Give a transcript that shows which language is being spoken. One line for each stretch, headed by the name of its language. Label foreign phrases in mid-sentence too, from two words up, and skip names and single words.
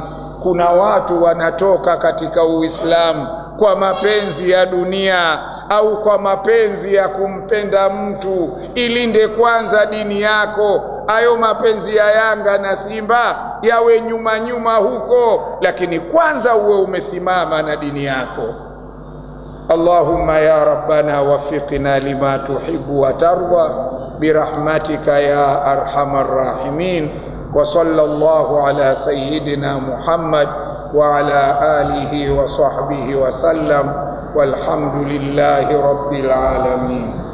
Swahili: Kuna watu wanatoka katika Uislamu kwa mapenzi ya dunia au kwa mapenzi ya kumpenda mtu. Ilinde kwanza dini yako. Hayo mapenzi ya Yanga na Simba yawe nyuma nyuma huko, lakini kwanza uwe umesimama na dini yako.
Arabic: اللهم يا ربنا وفقنا لما تحب وترضى برحمتك يا أرحم الراحمين. وصلى الله على سيدنا محمد وعلى آله وصحبه وسلم، والحمد لله رب العالمين.